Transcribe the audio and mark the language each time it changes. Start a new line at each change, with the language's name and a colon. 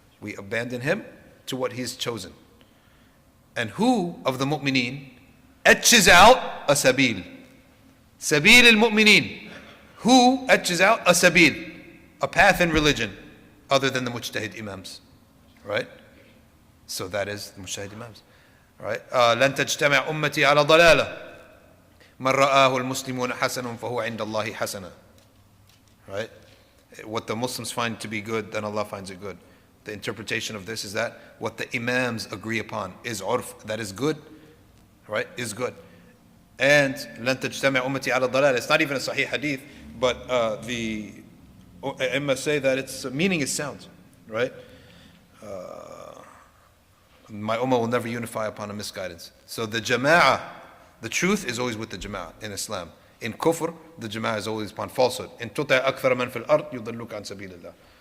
English: We abandon him to what he's chosen. And who of the mu'mineen etches out a sabil? Sabil al-mu'mineen. Who etches out a sabil? A path in religion other than the mujtahid imams. Right? So that is the mujtahid imams. Right?
Arabic: لن تجتمع أمتي على ضلالة من رآه المسلمون حسنا فهو عند الله حسنا.
English: Right? What the Muslims find to be good, then Allah finds it good. The interpretation of this is that what the imams agree upon is urf, that is good, right? Is good.
Arabic: And لن تجتمع أمتي على ضلالة.
English: It's not even a sahih hadith, but the Imam say that its meaning is sound, right? My ummah will never unify upon a misguidance. So the jama'ah, the truth is always with the jama'ah in Islam. In kufr, the jama'ah is always upon falsehood.
Arabic: In tuta' akthara man fil ard yudilluka an sabilillah.